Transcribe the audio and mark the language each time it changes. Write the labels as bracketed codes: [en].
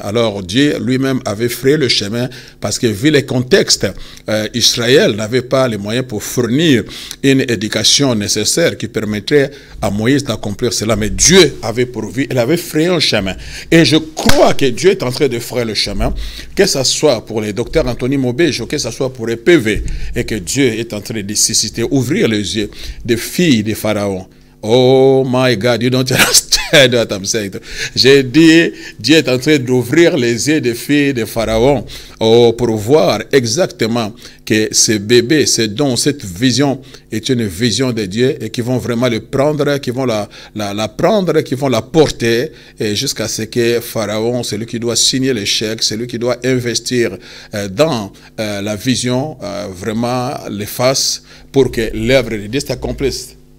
[fr] Alors Dieu lui-même avait frayé le chemin parce que vu les contextes, Israël n'avait pas les moyens pour fournir une éducation nécessaire qui permettrait à Moïse d'accomplir cela. Mais Dieu avait pourvu, il avait frayé un chemin. Et je crois que Dieu est en train de frayer le chemin, que ce soit pour les docteurs Anthony Mobejo, que ce soit pour les PV, et que Dieu est en train de susciter, ouvrir les yeux des filles des pharaons. [en] Oh my God, you don't understand what I'm saying. [fr] J'ai dit, Dieu est en train d'ouvrir les yeux des filles de Pharaon pour voir exactement que ce bébé, ce don, cette vision est une vision de Dieu et qui vont vraiment le prendre, qui vont la prendre, qui vont la porter jusqu'à ce que Pharaon, celui qui doit signer les chèques, celui qui doit investir dans la vision, vraiment les fasse pour que l'œuvre de Dieu s'accomplisse.